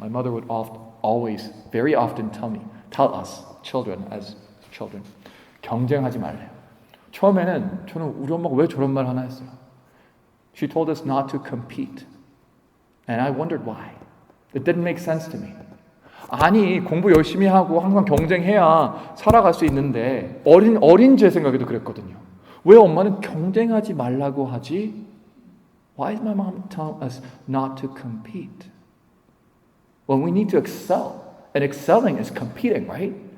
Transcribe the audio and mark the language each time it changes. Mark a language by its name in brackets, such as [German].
[English] My mother would always, very often tell us, children, as children, [Korean] 경쟁하지 말래요. 처음에는 저는 우리 엄마가 왜 저런 말 하나 했어요. [English] She told us not to compete. And I wondered why. It didn't make sense to me. [Korean] 아니, 공부 열심히 하고 항상 경쟁해야 살아갈 수 있는데 어린 제 생각에도 그랬거든요. 왜 엄마는 경쟁하지 말라고 하지? [English] Why is my mom telling us not to compete? Well, we need to excel. And excelling is competing, right?